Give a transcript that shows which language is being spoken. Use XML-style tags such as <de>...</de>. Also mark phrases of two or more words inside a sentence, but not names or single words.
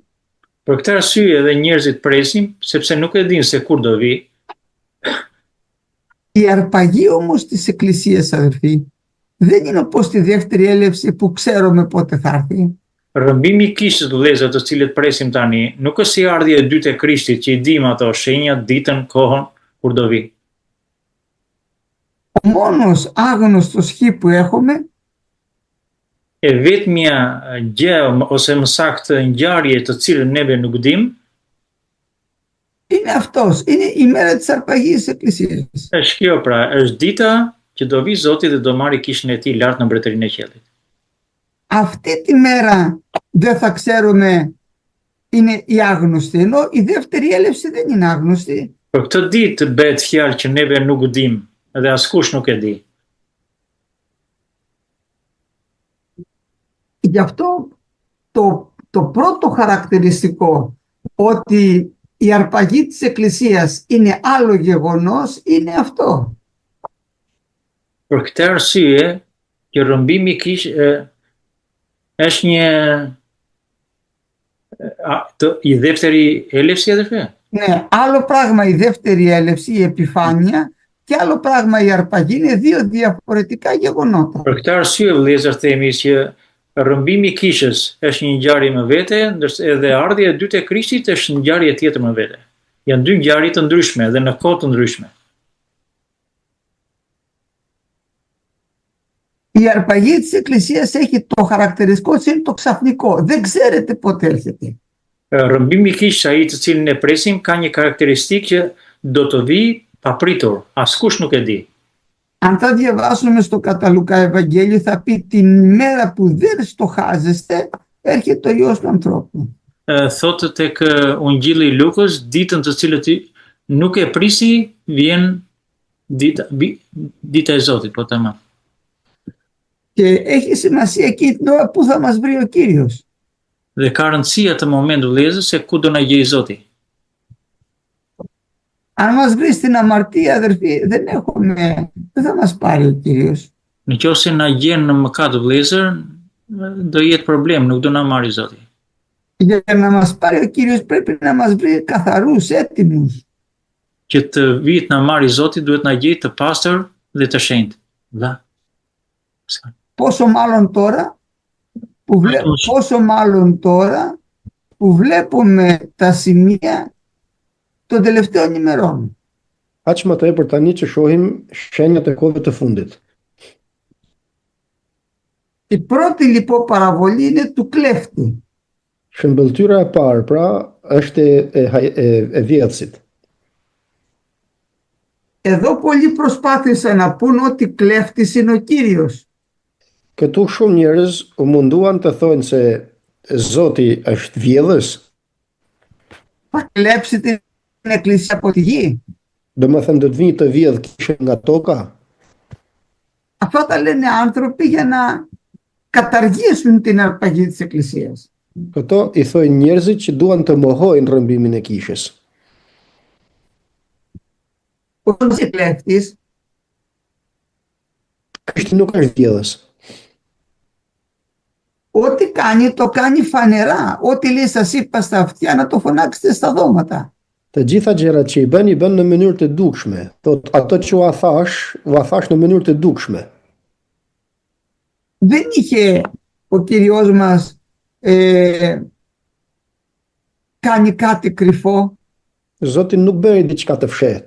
<sq>Për këtë arsye edhe njerëzit presin, sepse nuk e dinë se kur do vi.</sq> <el>Η αρπαγή όμως της Εκκλησίας, αδερφοί, δεν είναι όπως τη δεύτερη έλευση που ξέρουμε πότε θα έρθει.</el> <sq>Rrëmbimi i kishës të vëllezër të cilët presim tani, nuk është si ardhja e dytë e Krishtit që i dim ato shenjat, ditën, kohën kur do vi.</sq> <el>Ο μόνος άγνωστος χ που έχουμε</el> <sq>E vetmja gjë ose më saktë ngjarje të cilën neve nuk dim,</sq> <el>είναι αυτός, είναι η μέρα της αρπαγής της Εκκλησίας.</el> <sq>është kjo pra, është dita që do vi Zoti dhe do marrë kishën e tij lart në mbretërinë e qiellit.</sq> <el>Αυτή τη μέρα δεν θα ξέρουμε, είναι η άγνωστη, ενώ η δεύτερη έλευση δεν είναι άγνωστη.</el> <sq>Për këtë ditë bëhet fjalë që neve nuk dim dhe askush nuk e di.</sq> <el>Γι' αυτό το πρώτο χαρακτηριστικό ότι η αρπαγή της Εκκλησίας είναι άλλο γεγονός είναι αυτό.</el> <sq>Për këtë arsye, që rrëmbimi i kishë është</sq> <el>η δεύτερη έλευση, αδερφέ. Ναι, άλλο πράγμα η δεύτερη έλευση, η επιφάνεια, και άλλο πράγμα η αρπαγή, είναι δύο διαφορετικά γεγονότα.</el> <sq>Për këtë arsye, vëllezër, themi që rrëmbimi i kishës është një ngjarje më vete, ndërsa edhe ardhja e dytë e Krishtit është një ngjarje tjetër më vete. Janë dy ngjarje të ndryshme dhe në kohë të ndryshme.</sq> <el>Η αρπαγή της Εκκλησίας έχει το χαρακτηριστικό της, είναι το ξαφνικό. Δεν ξέρετε πότε έρχεται.</el> <sq>Rrëmbimi i kishës ai të cilin e presim ka një karakteristikë që do të vi papritur, askush nuk e di.</sq> <el>Αν θα διαβάσουμε στο κατά Λουκά Ευαγγέλιο θα πει την μέρα που δεν στοχάζεστε έρχεται ο Υιός του ανθρώπου.</el> <sq>Thotë tek Ungjilli i Lukës, ditën të cilët nuk e prisi, vjen dita e Zotit, po tamam.</sq> <el>Και έχει σημασία εκεί την ώρα που θα μας βρει ο Κύριος.</el> <sq>Dhe ka rëndësi atë moment vëllezër se ku do na gjej Zoti.</sq> <el>Αν μας βρει στην αμαρτία, αδερφοί, δεν θα μας πάρει ο Κύριος.</el> <sq>Nëse na gjen në mëkat vëllezër, do jetë problem, nuk do na marrë Zoti.</sq> <el>Για να μας πάρει ο Κύριος πρέπει να μας βρει καθαρούς, έτοιμους.</el> <sq>Që të vit na marrë Zoti duhet na gjej të pastër dhe të shenjtë. Dha.</sq> <el>Πόσο μάλλον τώρα που βλέπουμε τα σημεία των τελευταίων ημερών.</el> <sq>Aq më tepër tani që shohim shenjat e kohëve të fundit.</sq> <el>Η πρώτη λοιπόν παραβολή είναι του κλέφτη.</el> <sq>Shëmbëltyra e parë, pra, është e vjetësit.</sq> <el>Εδώ πολλοί προσπάθησαν να πούν ότι κλέφτης είναι ο Κύριος.</el> <sq>Këtu shumë njerëz u munduan të thonë se Zoti është vjedhës,</sq> <el>θα κλέψει την εκκλησία από τη γη.</el> <sq>domethënë do të vijë të vjedh kishën nga toka.</sq> <el>Αυτά τα λένε άνθρωποι για να καταργήσουν την αρπαγή της εκκλησίας.</el> <sq>Këto i thojnë njerëzit që duan të mohojnë rrëmbimin e kishës.</sq> <el>Όταν είσαι κλέφτης,</el> <sq>Krishti nuk është vjedhës.</sq> <el>ό,τι κάνει, το κάνει φανερά. Ό,τι λέει σας είπα στα αυτιά, να το φωνάξετε στα δώματα.</el> <sq>Të gjitha gjërat që i bën në mënyrë të dukshme. Thot ato që ua thash në mënyrë të dukshme.</sq> <el>Δεν είχε ο Κύριος μας κάνει κάτι κρυφό.</el> <sq>Zoti nuk bëri diçka të fshehtë.</sq>